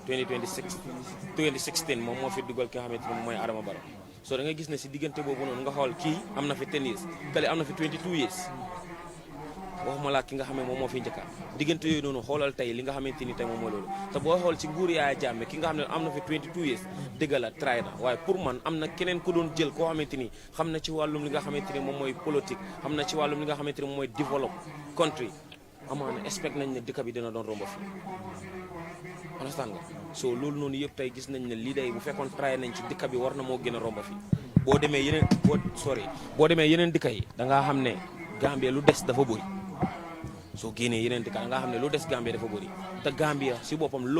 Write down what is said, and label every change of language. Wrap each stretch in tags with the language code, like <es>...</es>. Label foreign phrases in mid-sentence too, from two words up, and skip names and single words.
<wo>2016 moom moo fi dugal ki nga xamante ne moom mooy Adama Barrow so da nga gis ne si diggante boobu noonu nga xool kii am na fi 10 years kale am na fi 22 years waxuma laa ki nga xam ne moom moo fi njëkka diggante yooyu noonu xoolal tey li nga xamante ni tey moom mooy loolu te boo xool ci nguur Yaya Jammeh ki nga xam ne am na fi 22 years dëgg la try na waaye pour man am na keneen ku doon jël koo xamante ni xam na ci wàllum li nga xamante ni moom mooy politique xam na ci wàllum li nga xamante ni moom mooy</wo> <en>develop country</en> <wo>amaana expect nañ ne dëkk bi dina doon romba fi understand nga so loolu noonu yëpp tey gis nañ ne lii day bu fekkoon try nañ ci dëkk bi war na moo gën a romba fi boo demee yeneen dëkk yi da ngaa xam ne Gambia lu des dafa bëri soo génnee yeneen dëkk da ngaa xam ne lu des Gambia dafa bëri te Gambia si boppam loo</wo>